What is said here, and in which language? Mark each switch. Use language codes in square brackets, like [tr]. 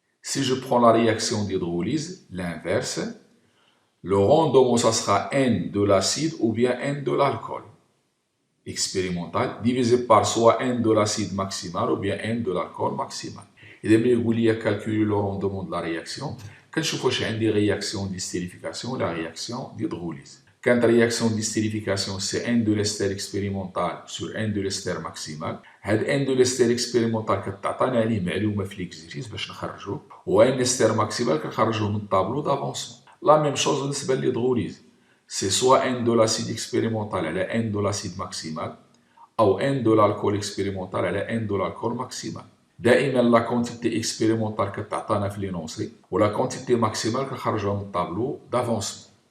[fr] Si je prends la réaction d'hydrolyse, l'inverse, le rendement ça sera N de l'acide ou bien N de l'alcool expérimental divisé par soit N de l'acide maximal ou bien N de l'alcool maximal. Et donc, il y a calculer le rendement de la réaction. Quand je fais des réactions d'estérification, la réaction d'hydrolyse. Quand la réaction d'estérification, c'est N de l'ester expérimental sur N de l'ester maximal. [ar] هاد [fr] N de l'ester expérimental [ar] كتعطينا عليه معلومة في l'exercice باش نخرجوه. و [fr] N l'ester maximal [ar] كنخرجوه من الطابلو d'avancement. [fr] La même chose [ar] بالنسبة للهيدروليز. [fr] C'est soit N de l'acide expérimental [ar] على [fr] N de l'acide maximal أو N de l'alcool expérimental على N de l'alcool maximal. دائما la quantité expérimentale [ar] كتعطينا في [fr] l'énoncé و la quantité maximale [ar] كنخرجوها من الطابلو [fr] d'avancement.